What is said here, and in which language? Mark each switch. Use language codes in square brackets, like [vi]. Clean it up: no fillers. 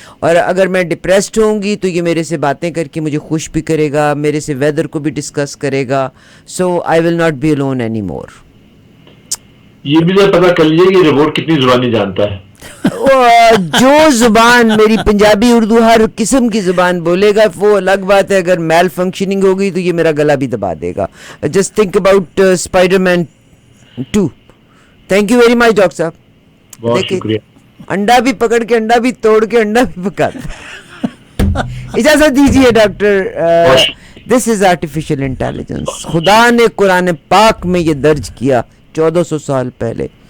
[ur] اور اگر میں ڈپریسڈ ہوں گی تو یہ میرے سے باتیں کر کے مجھے خوش بھی کرے گا, میرے سے ویدر کو بھی ڈسکس کرے گا. [en] So I will not be alone any more. [ur] یہ بھی پتا کر لیجیے کہ روبوٹ کتنی زبانیں جانتا ہے. جو زبان میری پنجابی اردو ہر قسم کی زبان بولے گا, وہ الگ بات ہے. اگر میل فنکشننگ ہوگی تو یہ میرا گلا بھی دبا دے گا. [en] Just think about spider man 2. Thank you very much doctor صاحب. [ur] بہت شکریہ. انڈا بھی پکڑ کے, انڈا بھی توڑ کے, انڈا بھی پکاتا. اجازت دیجیے ڈاکٹر. [en] This is artificial intelligence. [ur] خدا نے قرآن پاک میں یہ درج کیا 1400 سال پہلے